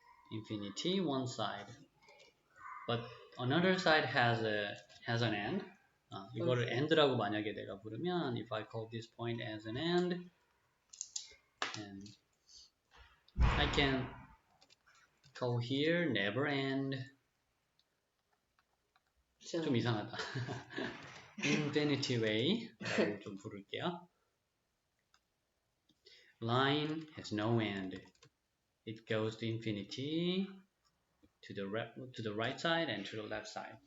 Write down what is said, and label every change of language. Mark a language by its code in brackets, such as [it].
[en] Infinity, one side. But another side has an end. [ko] 이거를 end라고 만약에 내가 부르면, [en] if I call this point as an end, and I can call here never end. [ko] 좀 이상하다. Infinity way 라고 좀 부를게요. [en] Line has no end. It goes to infinity, to the right side and to the left side.